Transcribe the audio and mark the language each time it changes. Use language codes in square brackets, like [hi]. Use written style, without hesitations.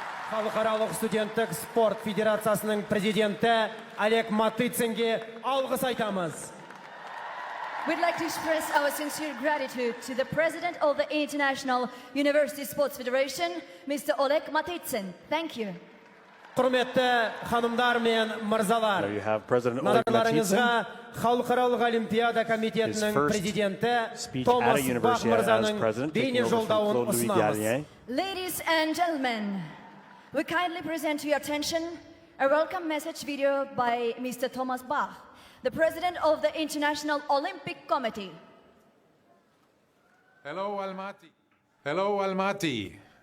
[kk] Халықаралық студенттік спорт федерациясының президенті Олег Матыцинге алғыс айтамыз. [en] We'd like to express our sincere gratitude to the President of the International University Sports Federation, Mr. Oleg Matitsin. Thank you. [kk] Құрметті ханымдар мен мырзалар, [en] There you have President Oleg [kk] назарларыңызға [en] Matitsin. [kk] Халықаралық олимпиада комитетінің президенті Томас Бах мырзаның бейне жолдауын ұсынамыз. [en] Ladies and gentlemen, we kindly present to your attention a welcome message video by Mr. Thomas Bach, the President of the International Olympic Committee. Hello, Almaty. Hello, Almaty.